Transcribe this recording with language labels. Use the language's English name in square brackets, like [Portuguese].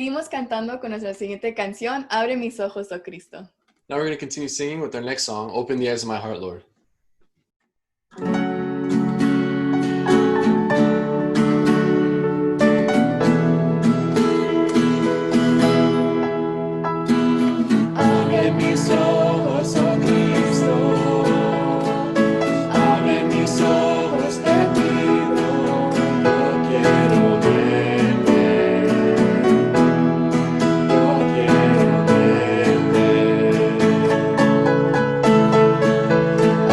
[Spanish] cantando con nuestra siguiente canción, Abre mis ojos, oh Cristo. [English] Now we're going to continue singing with our next song, Open the Eyes of My Heart, Lord. [Spanish] Abre mis ojos, oh Cristo, abre mis ojos, te pido, yo quiero verte, yo quiero verte.